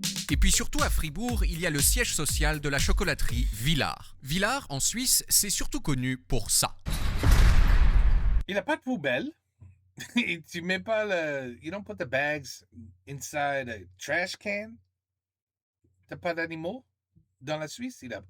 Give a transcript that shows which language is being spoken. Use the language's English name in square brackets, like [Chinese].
[French] Et puis surtout à Fribourg, il y a le siège social de la chocolaterie Villars. Villars, en Suisse, c'est surtout connu pour ça. Il n'a pas de poubelle. Tu mets pas le... [English] You don't put the bags inside a trash can. [French] T'as pas d'animaux dans la Suisse?